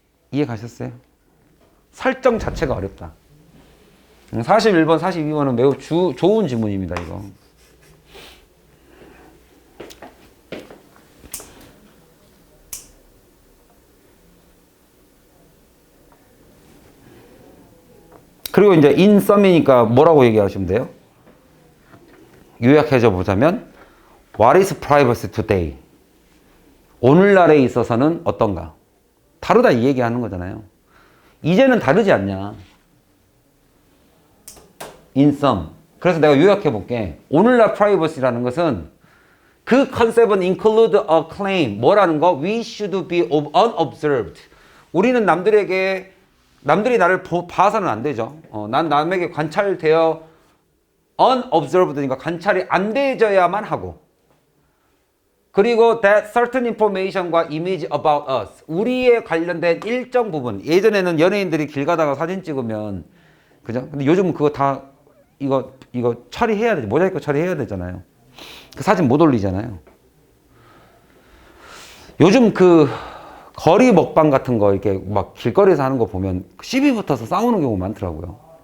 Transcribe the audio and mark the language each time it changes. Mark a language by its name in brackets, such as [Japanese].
[Korean] 이해 가셨어요? 설정 자체가 어렵다. 41번, 42번은 매우 좋은 지문입니다, 이거. 그리고 이제 [English] in sum [Korean] 이니까 뭐라고 얘기하시면 돼요? 요약해서 보자면 [English] What is privacy today? [Korean] 오늘날에 있어서는 어떤가? 다르다 이 얘기하는 거잖아요. 이제는 다르지 않냐? [English] in sum. [Korean] 그래서 내가 요약해 볼게. 오늘날 privacy라는 것은 그 컨셉은 [English] include a claim. [Korean] 뭐라는 거? [English] We should be unobserved. [Korean] 우리는 남들이 나를 봐서는 안 되죠. 난 남에게 관찰되어 unobserved니까 관찰이 안 되어야만 하고. 그리고 [English] that certain information과 image about us. [Korean] 우리에 관련된 일정 부분. 예전에는 연예인들이 길 가다가 사진 찍으면, 그죠? 근데 요즘은 그거 다 이거 처리해야 되죠. 모자이크 처리해야 되잖아요. 그 사진 못 올리잖아요. 요즘 그 거리 먹방 같은 거 이렇게 막 길거리에서 하는 거 보면 시비 붙어서 싸우는 경우 많더라고요.